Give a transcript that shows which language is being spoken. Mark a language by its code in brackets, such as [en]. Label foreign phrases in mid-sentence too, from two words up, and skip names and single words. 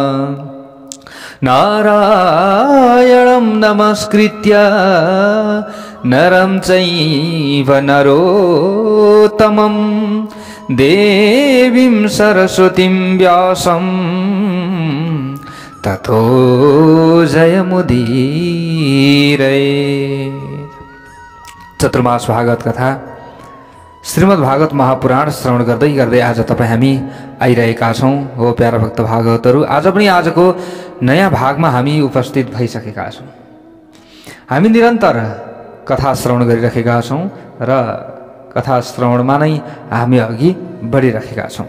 [sa] नारायणं नमस्कृत्य नरं चैव नरोत्तमं देवीं सरस्वतीं व्यासं ततो जयमुदीरये। [ne] चतुर्मास भागवत कथा श्रीमद् भागवत महापुराण श्रवण गर्दै गर्दै आज तपाईँ हामी आइरहेका छौँ। हो प्यारा भक्त भागवतहरू, आज पनि आजको नयाँ भागमा हामी उपस्थित भइसकेका छौँ। हामी निरन्तर कथा श्रवण गरिरहेका छौँ र कथा श्रवणमा नै हामी अघि बढिरहेका छौँ।